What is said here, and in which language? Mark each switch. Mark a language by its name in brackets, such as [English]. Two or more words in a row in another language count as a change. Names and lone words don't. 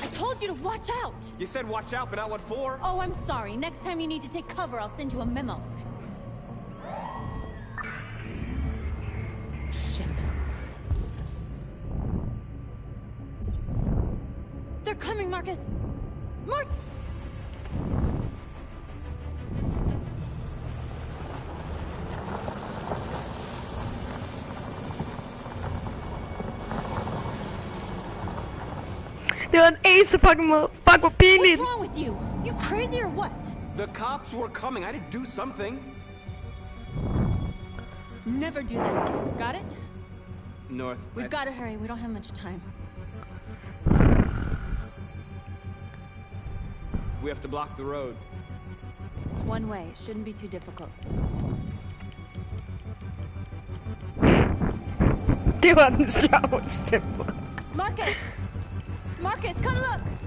[English] I told you to watch out! You said watch out, but not what for? Oh, I'm sorry. Next time you need to take cover, I'll send you a memo. Shit. They're coming, Marcus! [Danish] Det var en ace fucking måde. Fuck, hvor pinligt. [English] What's wrong with you? You crazy or what? The cops were coming. I didn't do something. Never do that again. Got it? North. We've got to hurry. We don't have much time. We have to block the road. It's one way. It shouldn't be too difficult. [Danish] Det var den sjoveste. [English] Marcus! Marcus, come look!